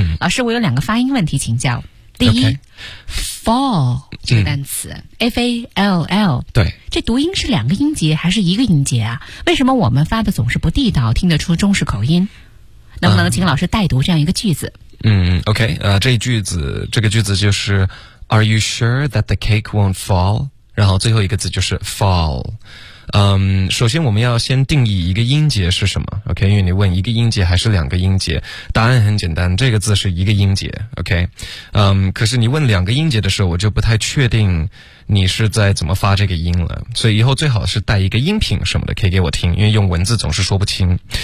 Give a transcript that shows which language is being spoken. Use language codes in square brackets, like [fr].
[zh] 老师我有两个发音问题请教。第一、fall 这个单词、F-A-L-L。对。这读音是两个音节还是一个音节啊，为什么我们发的总是不地道，听得出中式口音，能不能请老师代读这样一个句子。 OK, 这个句子就是 [en] Are you sure that the cake won't fall? [zh] 然后最后一个字就是 fall。首先我们要先定义一个音节是什么 ,OK, 因为你问一个音节还是两个音节，答案很简单，这个字是一个音节 ,OK, 可是你问两个音节的时候，我就不太确定你是在怎么发这个音了，所以以后最好是带一个音频什么的可以给我听，因为用文字总是说不清。